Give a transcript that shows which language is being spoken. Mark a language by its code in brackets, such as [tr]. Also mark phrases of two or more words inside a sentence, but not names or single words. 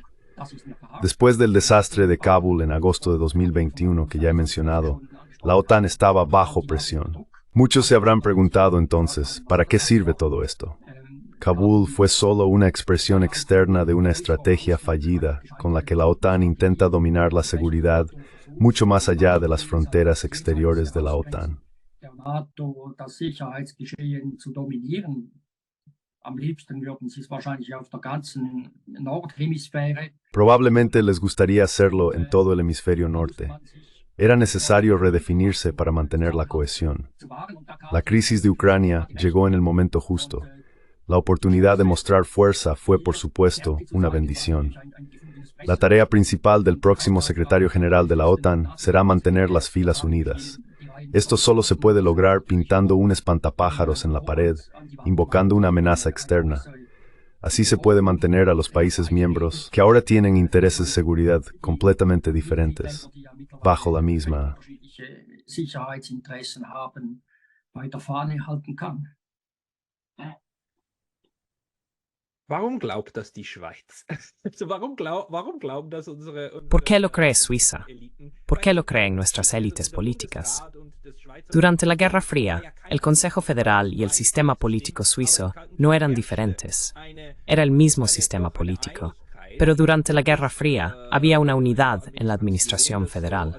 [es] Después del desastre de Kabul en agosto de 2021 que ya he mencionado, la OTAN estaba bajo presión, Muchos se habrán preguntado entonces, ¿para qué sirve todo esto? Kabul fue solo una expresión externa de una estrategia fallida con la que la OTAN intenta dominar la seguridad mucho más allá de las fronteras exteriores de la OTAN. [de] Der NATO das Sicherheitsgeschehen zu dominieren. Am liebsten würden sie es wahrscheinlich auf der ganzen Nordhemisphäre. [es] Probablemente les gustaría hacerlo en todo el hemisferio norte. Era necesario redefinirse para mantener la cohesión. La crisis de Ucrania llegó en el momento justo. La oportunidad de mostrar fuerza fue, por supuesto, una bendición. La tarea principal del próximo secretario general de la OTAN será mantener las filas unidas. Esto solo se puede lograr pintando un espantapájaros en la pared, invocando una amenaza externa. Así se puede mantener a los países miembros, que ahora tienen intereses de seguridad completamente diferentes, bajo la misma. [de] Sicherheitsinteressen haben, bei der Fahne halten kann. Warum glaubt das die Schweiz? Also warum glauben das [es] ¿Por qué lo cree Suiza? ¿Por qué lo creen nuestras élites políticas? Durante la Guerra Fría, el Consejo Federal y el sistema político suizo no eran diferentes. Era el mismo sistema político. Pero durante la Guerra Fría había una unidad en la administración federal.